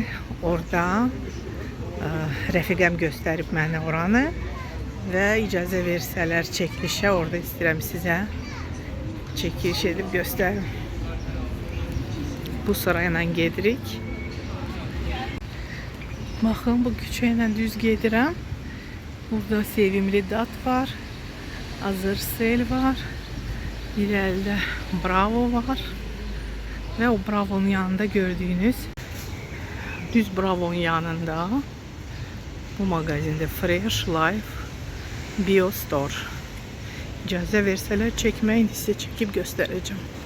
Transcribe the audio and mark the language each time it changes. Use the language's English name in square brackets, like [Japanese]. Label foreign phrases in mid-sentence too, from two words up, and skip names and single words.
[Azerbaijani] Orada rəfiqəm göstərib mənə oranı və icazə versələr çəkilişə, orada istəyirəm sizə çəkiliş edib göstərim. Bu sırayla gedirik. Baxın, bu küçə ilə düz gedirəm. Burada Sevimli Dad var. Azersel var. [Turkish] İleride Bravo var. Ve o Bravo'nun yanında gördüğünüz düz Bravo'nun yanında bu magazinde Fresh Life Bio Store. [Azerbaijani] İcazə versələr çəkməyin, sizə çəkib göstərəcəm.